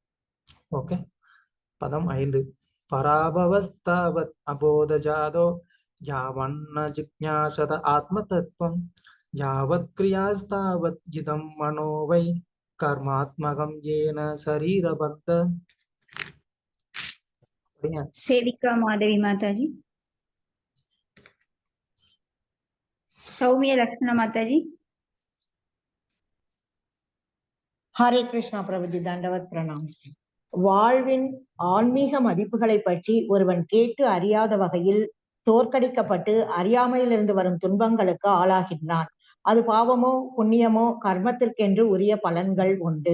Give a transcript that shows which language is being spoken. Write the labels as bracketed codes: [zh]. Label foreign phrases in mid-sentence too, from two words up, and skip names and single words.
[ta] ஓகே. பதம் 5. [sa] पराभवस्तावत् अबोध जातो यावन्न जिज्ञासत आत्म तत्त्वम् यावत् क्रियास्तावत् इदम् मनो वै कर्मात्मकम् येन शरीरबद्ध. [ta] அப்படிங்க. [hi] सेविका माधवी माताजी। सौम्य लक्ष्मण माताजी। [ta] ஹரே கிருஷ்ணா பிரபுஜி, தண்டவத் பிரணாம். வாழ்வின் ஆன்மீக மதிப்புகளை பற்றி ஒருவன் கேட்டு அறியாத வகையில் தோற்கடிக்கப்பட்டு அறியாமையிலிருந்து வரும் துன்பங்களுக்கு ஆளாகின்றான். அது பாவமோ புண்ணியமோ கர்மத்திற்கென்று உரிய பலன்கள் உண்டு.